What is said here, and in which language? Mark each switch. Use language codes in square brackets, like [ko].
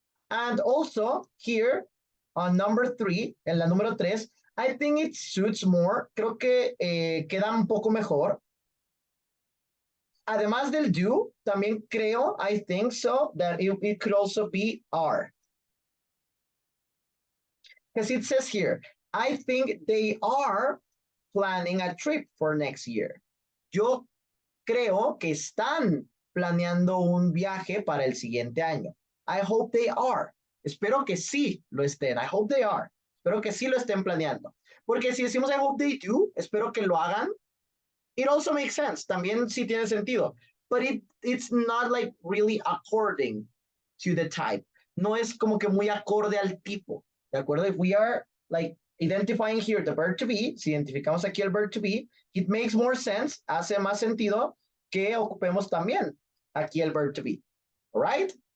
[en] And also, here, on number 3, [es] en la número 3, [en] I think it suits more. [es] Creo que queda un poco mejor. Además del do, también creo, [en] I think so, that it could also be are. Because it says here, I think they are planning a trip for next year. [es] Yo creo que están planeando un viaje para el siguiente año. [en] I hope they are. [es] Espero que sí lo estén. [en] I hope they are. [es] Espero que sí lo estén planeando. Porque si decimos [en] I hope they do, [es] espero que lo hagan, [en] it also makes sense. [es] También sí tiene sentido. [en] But it's not like really according to the type. [es] No es como que muy acorde al tipo. ¿De acuerdo? [en] If we are like identifying here the verb to be, [es] si identificamos aquí el verb to be, [en] it makes more sense, [es] hace más sentido que ocupemos también aquí el verb to be. [en] All right?